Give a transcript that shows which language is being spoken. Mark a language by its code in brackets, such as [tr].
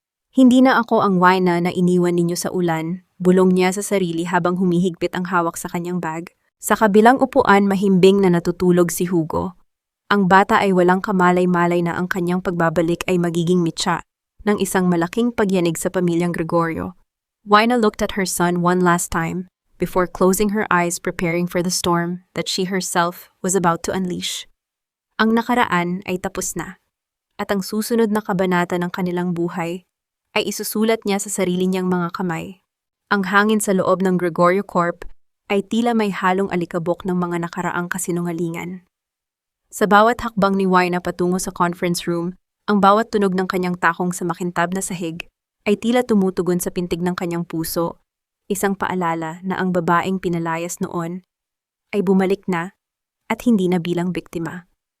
[tl] "Hindi na ako ang Wina na iniwan ninyo sa ulan," bulong niya sa sarili habang humihigpit ang hawak sa kanyang bag. Sa kabilang upuan, mahimbing na natutulog si Hugo. Ang bata ay walang kamalay-malay na ang kanyang pagbabalik ay magiging mitsa ng isang malaking pagyanig sa pamilyang Gregorio. [en] Wina looked at her son one last time before closing her eyes, preparing for the storm that she herself was about to unleash. [tl] Ang nakaraan ay tapos na, at ang susunod na kabanata ng kanilang buhay ay isusulat niya sa sarili niyang mga kamay. Ang hangin sa loob ng Gregorio Corp ay tila may halong alikabok ng mga nakaraang kasinungalingan. Sa bawat hakbang ni Wina patungo sa conference room, ang bawat tunog ng kanyang takong sa makintab na sahig ay tila tumutugon sa pintig ng kanyang puso, isang paalala na ang babaeng pinalayas noon ay bumalik na at hindi na bilang biktima.